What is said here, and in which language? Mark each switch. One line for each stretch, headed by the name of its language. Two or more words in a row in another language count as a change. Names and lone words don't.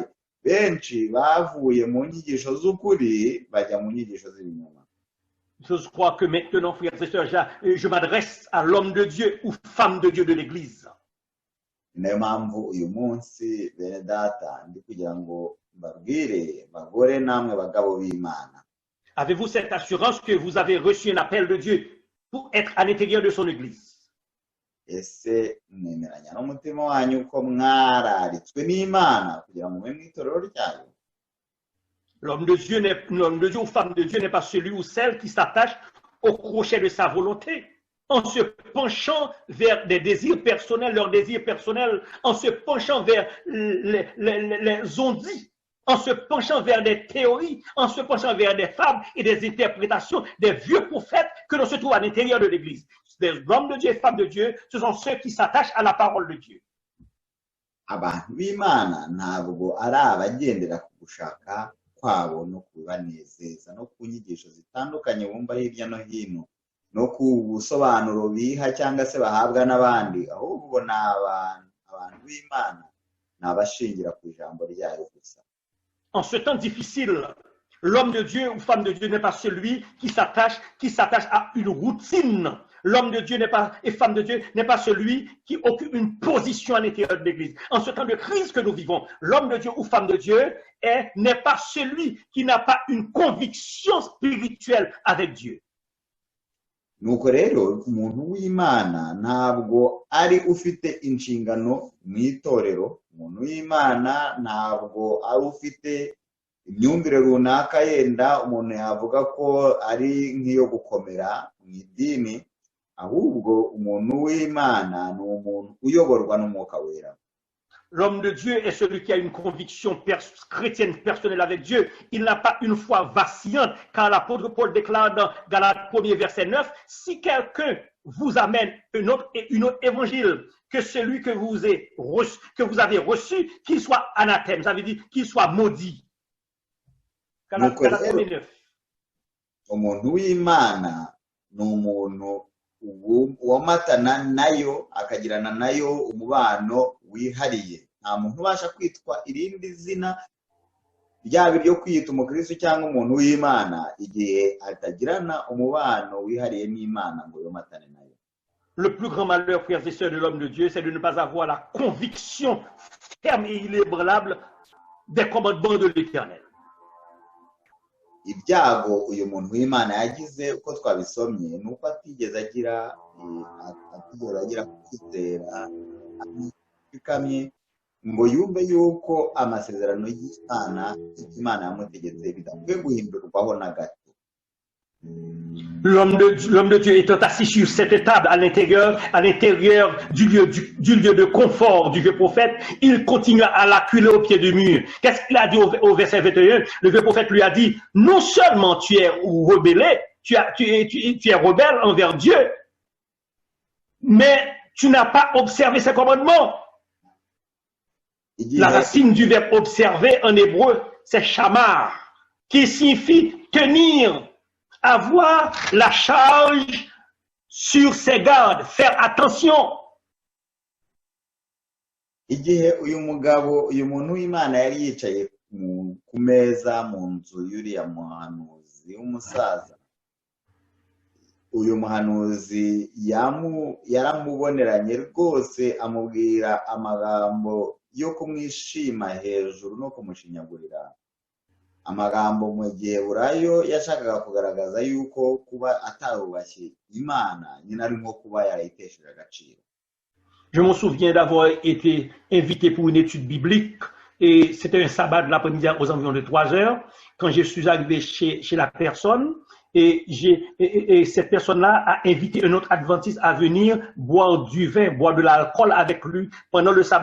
Kinyarwanda: Benshi bavuye mu nyigisho z'ukuri bajya mu nyigisho z'ibinyoma.
French: Je crois que maintenant, frères et sœurs, je m'adresse à l'homme de Dieu ou femme de Dieu de l'Église.
Kinyarwanda: Niyo mpamvu uyu munsi bene data ndi kugira ngo mbabwire bagore namwe bagabo b'Imana.
French: Avez-vous cette assurance que vous avez reçu un appel de Dieu pour être à l'intérieur de son Église?
Kinyarwanda: Ese mwemeranya n'umutima wanyu ko mwararitswe n'Imana kugira ngo mube mu itorero ryayo?
French: L'homme de Dieu ou femme de Dieu n'est pas celui ou celle qui s'attache au crochet de sa volonté, en se penchant vers des désirs personnels, leurs désirs personnels, en se penchant vers les ondits, en se penchant vers des théories, en se penchant vers des fables et des interprétations des vieux prophètes que l'on se trouve à l'intérieur de l'Église. Des hommes de Dieu et femmes de Dieu, ce sont ceux qui s'attachent à la parole de Dieu.
Kinyarwanda: Abantu b'Imana ntabwo ari abagendera ku gushaka kwabo no kubanezeza no ku nyigisho zitandukanye bumva hirya no hino no ku busobanuro biha cyangwa se bahabwa n'abandi, ahubwo ni abantu b'Imana ni abashingira ku ijambo ryayo gusa.
French: En ce temps difficile, l'homme de Dieu ou femme de Dieu n'est pas celui qui s'attache à une routine. L'homme de Dieu et femme de Dieu n'est pas celui qui occupe une position à l'intérieur de l'Église. En ce temps de crise que nous vivons, l'homme de Dieu ou femme de Dieu n'est pas celui qui n'a pas une conviction spirituelle avec Dieu.
Kinyarwanda: Nuko rero umuntu w'Imana ntabwo ari ufite inshingano mu itorero, umuntu w'Imana ntabwo ari ufite imyumvire runaka yenda umuntu yavuga ko ari nk'iyo gukomera mu idini, ahubwo umuntu w'Imana ni umuntu uyoborwa n'Umwuka Wera.
French: L'homme de Dieu est celui qui a une conviction chrétienne personnelle avec Dieu. Il n'a pas une foi vacillante, car l'apôtre Paul déclare dans Galates 1er verset 9, si quelqu'un vous amène un autre évangile que celui que vous avez reçu, qu'il soit anathème, ça veut dire qu'il soit maudit. Galates 1er 9.
Kinyarwanda: Umuntu w'Imana ni umuntu uwamatana nayo akagirana nayo umubano wihariye. Nta muntu ubasha kwitwa irindi zina ryaba iryo kwiyita umukristo cyangwa umuntu w'Imana igihe atagirana umubano wihariye n'Imana ngo yomatane nayo.
French: Le plus grand malheur, frères et sœurs, de l'homme de Dieu, c'est de ne pas avoir la conviction ferme et inébranlable des commandements de l'Éternel.
Kinyarwanda: Ibyago uyu muntu w'Imana yagize uko twabisomye nuko atigeze agira kwizera bikamye ngo yumve yuko amasezerano y'Imana yamutegetse bidakwiye guhindurwaho na gato.
French: L'homme de Dieu étant assis sur cette table à l'intérieur du lieu de confort du vieux prophète, il continue à l'acculer au pied du mur. Qu'est-ce qu'il a dit au verset 21? Le vieux prophète lui a dit, non seulement tu es rebelle, tu es rebelle envers Dieu, mais tu n'as pas observé ses commandements. La
Kinyarwanda: igihe
French: racine du verbe observer en hébreu, c'est shamar, qui signifie tenir, avoir la charge sur ses gardes, faire attention.
Kinyarwanda: igihe uyu muntu w'Imana yari yicaye ku meza mu nzu y'uriya muhanuzi w'umusaza, uyu muhanuzi yaramuboneranye rwose, amubwira amagambo yo kumwishima hejuru no kumushinyagurira, amagambo mu giheburayo yashakaga kugaragaza yuko kuba atarubashye Imana nyine ari nko kuba yarayitesheje agaciro.
French: Je me souviens d'avoir été invité pour une étude biblique et c'était un sabbat de l'après-midi aux environs de 3 heures quand je suis arrivé chez la personne et cette personne-là a invité un autre adventiste à venir boire du vin, boire de l'alcool avec lui pendant le sabbat.